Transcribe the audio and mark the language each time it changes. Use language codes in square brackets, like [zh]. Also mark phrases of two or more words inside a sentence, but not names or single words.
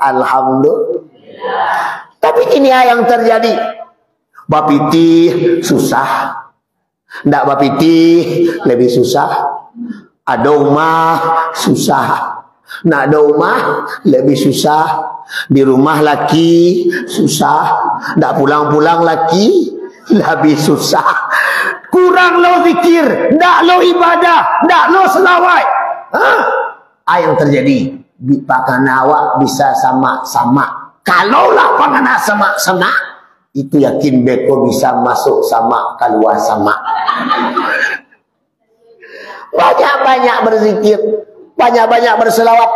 [id] Alhamdulillah. Tapi ini yang terjadi. [min] Bapiti susah, ndak bapiti lebih susah. Ada rumah susah, nak ada rumah lebih susah. Di rumah laki susah, ndak pulang-pulang laki lebih susah. Kurang lo zikir, ndak lo ibadah, ndak lo selawat. Yang terjadi pakana awak bisa sama-sama. Kalaulah pakana sama-sama, itu yakin beko bisa masuk sama, keluar sama. [id] Banyak-banyak berzikir, banyak-banyak berselawat.